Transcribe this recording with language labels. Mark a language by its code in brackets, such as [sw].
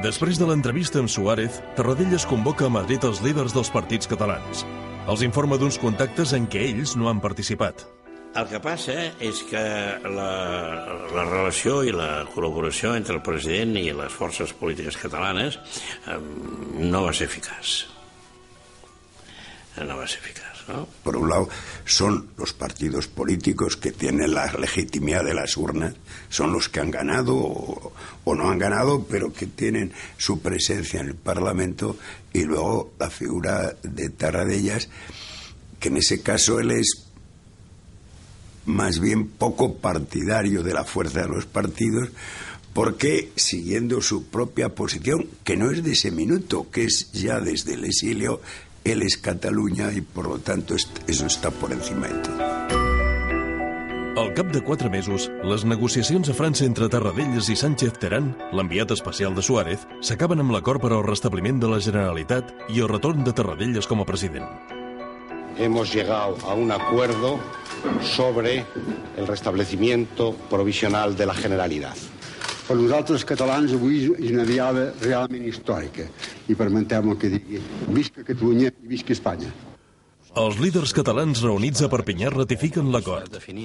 [ca] Després de l'entrevista amb Suárez, Tarradellas convoca a Madrid els líders dels partits catalans. Els informa d'uns contactes en què ells no han participat. El que passa és que la relació i la col·laboració entre el president i les forces polítiques catalanes no va ser eficaç. No va ser eficaç, ¿no? [es] Por un lado, son los partidos políticos que tienen la legitimidad de las urnas, son los que han ganado o no han ganado, pero que tienen su presencia en el Parlamento, y luego la figura de Tarradellas, que en ese caso él es más bien poco partidario de la fuerza de los partidos, porque siguiendo su propia posición, que no es de ese minuto, que es ya desde el exilio, él es Catalunya i, por lo tanto, eso está por encima de todo. [ca] Al cap de 4 mesos, les negociacions a França entre Tarradellas i Sánchez Terán, l'enviat especial de Suárez, s'acaben amb l'acord per al restabliment de la Generalitat i el retorn de Tarradellas com a president. [es] Hemos llegado a un acuerdo sobre el restablecimiento provisional de la Generalitat. [ca] Per nosaltres catalans avui és una diada realment històrica i permetem que digui visca Catalunya i visca Espanya. Els líders catalans reunits a Perpinyà ratifiquen l'acord.